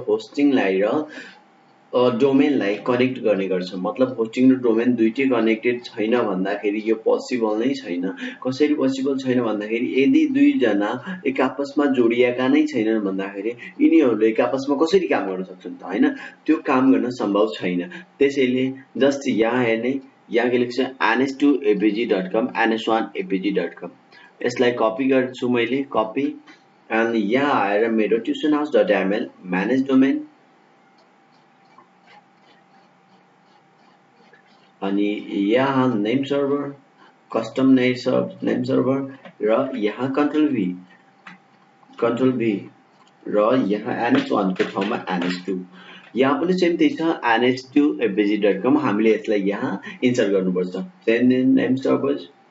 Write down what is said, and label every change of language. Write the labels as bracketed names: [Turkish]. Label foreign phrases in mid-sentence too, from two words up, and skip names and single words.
[Nepali] होस्टिङलाई र डोमेनलाई कनेक्ट गर्ने गर्छ मतलब होस्टिङ र डोमेन दुईटै कनेक्टेड छैन भन्दाखेरि यो पोसिबल नै छैन कसरी पोसिबल छैन भन्दाखेरि यदि दुईजना एक आपसमा जोडिएका नै छैनन् भन्दाखेरि यिनीहरूले एक आपसमा कसरी काम गर्न सक्छन् त हैन त्यो काम गर्न सम्भव छैन त्यसैले जस्ट यहाँ हेर्ने यहाँ के लेख्छ ns2apg.com ns1apg.com यसलाई कपी गर्छु मैले कपी अनि यहाँ आएर मेरो tutionhouse.ml [English] manage domain [Nepali] अनि यहाँ [English] name server custom name server [Nepali] र यहाँ कन्ट्रोल भी र यहाँ ns1 को ठाउँमा ns2 यहाँ पनि सेम त्यही छ ns2apg.com हामीले यसलाई यहाँ इन्सर्ट गर्नुपर्छ [English] same name server